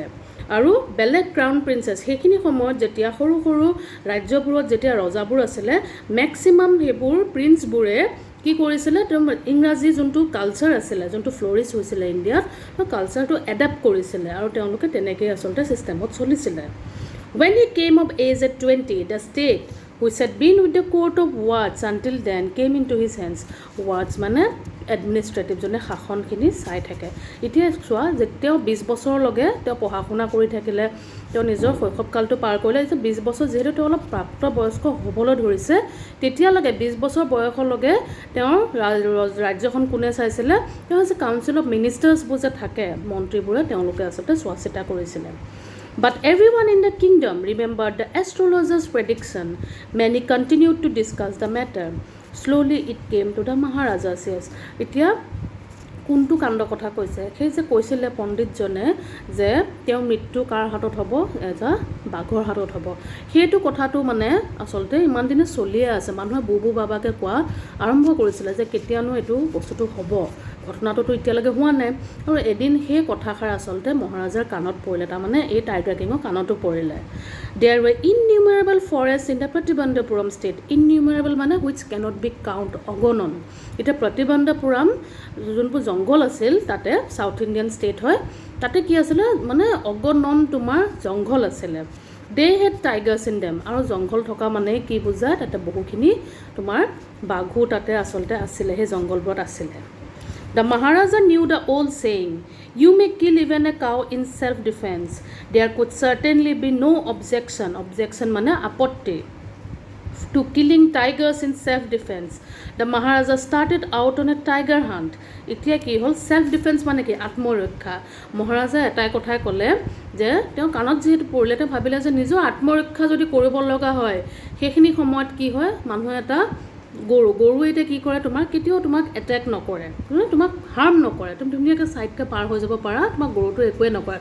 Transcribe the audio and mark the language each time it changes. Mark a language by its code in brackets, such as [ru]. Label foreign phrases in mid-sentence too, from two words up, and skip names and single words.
[as] আৰু বেলেগ [en] crown princess, [as] সেইখিনি সময়ত যেতিয়া সৰু সৰু ৰাজ্যবোৰত যেতিয়া ৰজাবোৰ আছিলে, মেক্সিমাম সেইবোৰ প্ৰিন্সবোৰে কি কৰিছিলে, তেওঁ ইংৰাজী যোনটো কালচাৰ আছিলে, যোনটো ফ্লৰিছ হৈছিলে ইণ্ডিয়াত, সেই কালচাৰটো এডাপ্ট কৰিছিলে আৰু তেওঁলোকে তেনেকৈ আচলতে ছিষ্টেমত চলিছিলে। [en] When he came of age at 20, the state which had been with the court of wards until then came into his hands। [as] wards মানে এডমিনিষ্ট্ৰেটিভ, যোনে শাসনখিনি চাই থাকে। এতিয়া চোৱা, যে তেওঁ 20 বছৰলৈকে তেওঁ পঢ়া শুনা কৰি থাকিলে, তেওঁ নিজৰ শৈশৱকালটো পাৰ কৰিলে। এতিয়া 20 বছৰ যিহেতু তেওঁ অলপ প্ৰাপ্তবয়স্ক হ'বলৈ ধৰিছে, তেতিয়ালৈকে 20 বছৰ বয়সলৈকে তেওঁৰ ৰাজ্যখন কোনে চাইছিলে, তেওঁ হৈছে [en] council of ministers [as] যে থাকে, মন্ত্ৰীবোৰে, তেওঁলোকে আচলতে চোৱা চিতা কৰিছিলে। [en] But everyone in the kingdom remembered the astrologer's prediction. Many continued to discuss the matter. Slowly it came to the Maharaja's ears। [as] এতিয়া কোনটো কাণ্ড কথা কৈছে, সেই যে কৈছিলে পণ্ডিতজনে যে তেওঁৰ মৃত্যু কাৰ হাতত হ'ব, এটা বাঘৰ হাতত হ'ব, সেইটো কথাটো মানে আচলতে ইমান দিনে চলিয়ে আছে। মানুহে বুবু বাবাকে কোৱা আৰম্ভ কৰিছিলে যে কেতিয়ানো এইটো বস্তুটো হ'ব, ঘটনাটোতো এতিয়ালৈকে হোৱা নাই। আৰু এদিন সেই কথাষাৰ আচলতে মহাৰাজাৰ কাণত পৰিলে, তাৰমানে এই [en] tiger king [as] কাণতো পৰিলে। [en] There were innumerable forests in the Pratibandhapuram state। Innumerable মানে which cannot be count, [as] অগণন। এতিয়া প্ৰতিবন্ধপুৰম যোনবোৰ জংঘল আছিল, তাতে [en] South Indian state [as] হয়, তাতে কি আছিলে, মানে অগণন তোমাৰ জংঘল আছিলে। [en] They had tigers in them। [as] আৰু জংঘল থকা মানে কি বুজায়, তাতে বহুখিনি তোমাৰ বাঘো তাতে আচলতে আছিলে, সেই জংঘলবোৰত আছিলে। [en] The Maharaja knew the old saying, you may kill even a cow in self-defense। There could certainly be no objection, objection [as] মানে আপত্তি, [en] to killing tigers in self-defense। The Maharaja started out on a tiger hunt। [as] এতিয়া কি হ'ল, self-defense মানে কি, আত্মৰক্ষা। মহাৰাজা এটাই কথাই ক'লে যে তেওঁ কাণত যিহেতু পৰিলে, তেওঁ ভাবিলে যে নিজৰ আত্মৰক্ষা যদি কৰিব লগা হয়, সেইখিনি সময়ত কি হয়, মানুহে এটা গৰু এতিয়া কি কৰে, তোমাৰ কেতিয়াও তোমাক এটেক নকৰে, তোমাক হাৰ্ম নকৰে, তুমি ধুনীয়াকৈ ছাইডকৈ পাৰ হৈ যাব পাৰা, তোমাক গৰুটো একোৱে নকৰে।